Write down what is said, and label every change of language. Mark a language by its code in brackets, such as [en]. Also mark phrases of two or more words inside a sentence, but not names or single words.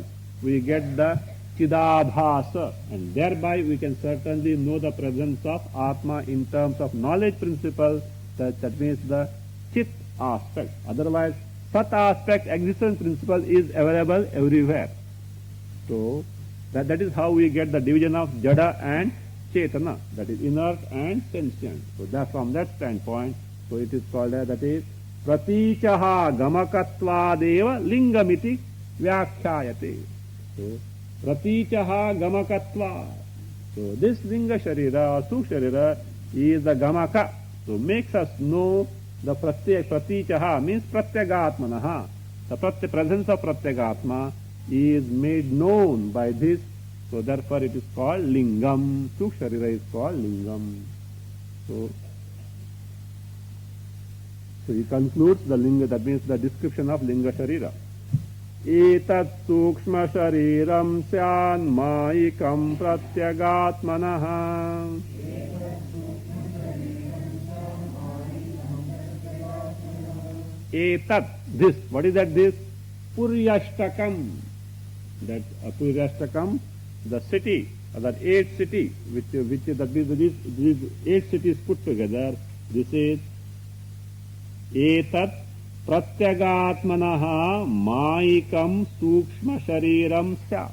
[en] We get the Chidabhasa, and thereby we can certainly know the presence of Atma in terms of knowledge principle, that means the Chit aspect. Otherwise, Sat aspect, existence principle is available everywhere. So that is how we get the division of Jada and Chetana, that is inert and sentient. So that from that standpoint, so it is called as, that is [sa] Pratichaha gamakatvadeva lingamiti vyakhyayate. So Pratichaha gamakatva. [en] So this [sa] Linga Sharira [en] or [sa] Sukshma Sharira [en] is the Gamaka. So makes us know the Pratichaha means Pratyagatmanaha. The presence of Pratyagatma is made known by this. So therefore it is called Lingam. [sa] Sukshma Sharira [en] is called Lingam. So he concludes the Linga, that means the description of [sa] Linga Sharira. Etat Sukshma Shariram Syan Maikam Pratyagatmanaha. [en] Etat, this, what is that this? Puryashtakam. That Puryashtakam, the city, that 8 city, which that means these 8 cities put together, this is [sa] Etat Pratyagatmanaha Maikam Sukshma Shariram Sya.